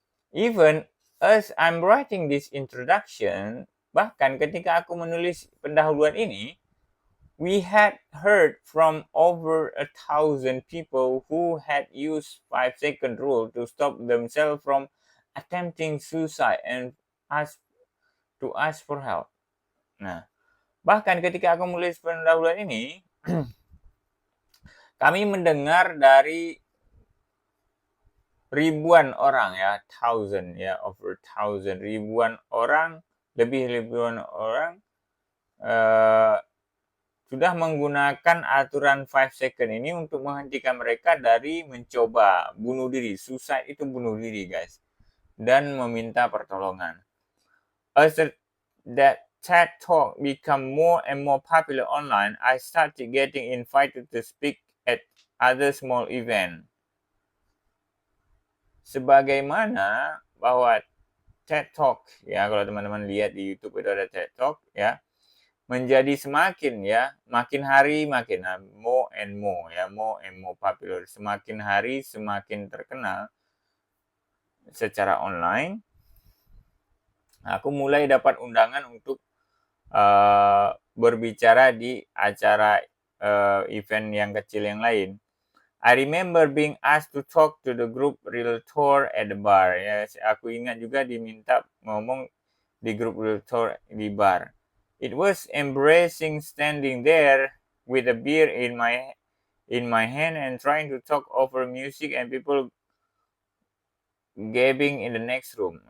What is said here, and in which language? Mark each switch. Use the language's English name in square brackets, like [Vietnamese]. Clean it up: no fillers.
[English] Even as I'm writing this introduction, [Indonesian] bahkan ketika aku menulis pendahuluan ini, [English] we had heard from over 1,000 people who had used 5-second rule to stop themselves from attempting suicide and ask for help. [Indonesian] Nah, bahkan ketika aku menulis pendahuluan ini, kami mendengar dari ribuan orang ya, over 1,000 ribuan orang, ribuan orang sudah menggunakan aturan 5 second ini untuk menghentikan mereka dari mencoba bunuh diri. Suicide itu bunuh diri guys. Dan meminta pertolongan. [English] As that TED Talk become more and more popular online, I started getting invited to speak at other small event. [Indonesian] Sebagaimana bahwa TED Talk ya kalau teman-teman lihat di YouTube itu ada TED Talk ya menjadi semakin ya makin hari makin [English] more and more popular, [Indonesian] semakin hari semakin terkenal secara online. Aku mulai dapat undangan untuk berbicara di acara event yang kecil yang lain. [English] I remember being asked to talk to the group realtor at the bar. [Indonesian] Ya, aku ingat juga diminta ngomong di grup realtor di bar. [English] It was embracing standing there with a beer in my hand and trying to talk over music and people gabbing in the next room.